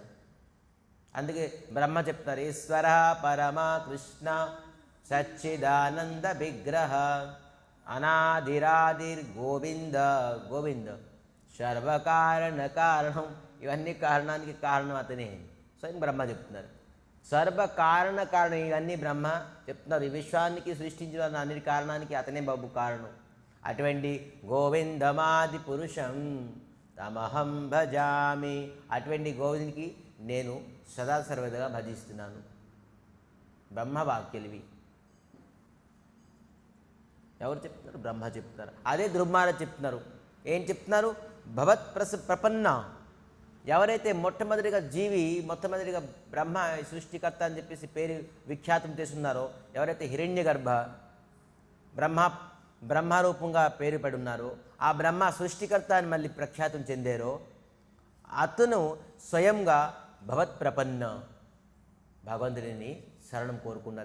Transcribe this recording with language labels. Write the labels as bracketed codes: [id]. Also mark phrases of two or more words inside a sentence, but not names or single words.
[te] అందుకే బ్రహ్మ చెప్తున్నారు, [sa] ఈశ్వర పరమ కృష్ణ సచ్చిదానంద విగ్రహ అనాదిరాదిర్ గోవింద సర్వకారణ కారణం. [te] ఇవన్నీ కారణానికి కారణం అతనే. స్వయం బ్రహ్మ చెప్తున్నారు. [sa] సర్వకారణ కారణం [te] ఇవన్నీ బ్రహ్మ చెప్తున్నారు. ఈ విశ్వానికి సృష్టించిన అన్నిటి కారణానికి అతనే బాబు కారణం. [sa] అటువంటి గోవిందమాది పురుషం తమహం భజామి. [te] అటువంటి గోవిందునికి నేను సదా సర్వదగా భజిస్తున్నాను. బ్రహ్మవాక్యలివి. ఎవరు చెప్తున్నారు? బ్రహ్మ చెప్తున్నారు. అదే ధృమ్మార చెప్తున్నారు. ఏం చెప్తున్నారు? [sa] భవత్ ప్రపన్న. [te] ఎవరైతే మొట్టమొదటిగా జీవి, మొట్టమొదటిగా బ్రహ్మ సృష్టికర్త అని చెప్పేసి పేరు విఖ్యాతం చేస్తున్నారో, ఎవరైతే హిరణ్య గర్భ బ్రహ్మరూపంగా పేరు పడి ఉన్నారో, ఆ బ్రహ్మ సృష్టికర్త అని మళ్ళీ ప్రఖ్యాతం చెందారో, అతను స్వయంగా [sa] భవత్ ప్రపన్న [te] భగవంతుడిని శరణం కోరుకున్నారు.